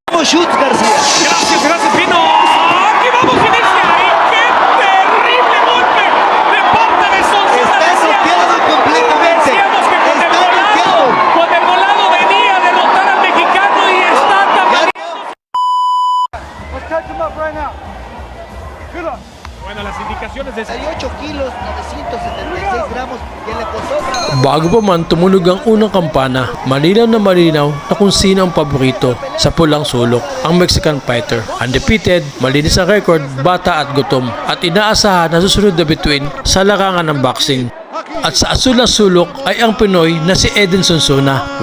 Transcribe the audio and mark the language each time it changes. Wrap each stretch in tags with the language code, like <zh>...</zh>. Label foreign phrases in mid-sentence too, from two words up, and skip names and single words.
<es>Schutz García. Gracias, gracias, Pino. ¡Aquí vamos, inicia! ¡Y qué terrible golpe de parte de Sonsona! Está noqueado completamente. Decíamos que con el volado venía a derrotar al mexicano y está también.</es> <en>Let's catch him up right now. Good luck.</en> <es>Bueno, las indicaciones de 68 kilos, 976 gramos, que le costó trabajo.</es> <tl>Bago pa man tumunog ang unang kampana, malinaw na kung sino ang paborito sa pulang sulok, ang Mexican fighter. Undefeated, malinis ang record, bata at gutom, at inaasahan na susunod na bituin sa larangan ng boxing. At sa asul na sulok ay ang Pinoy na si Eden Sonsona.</tl>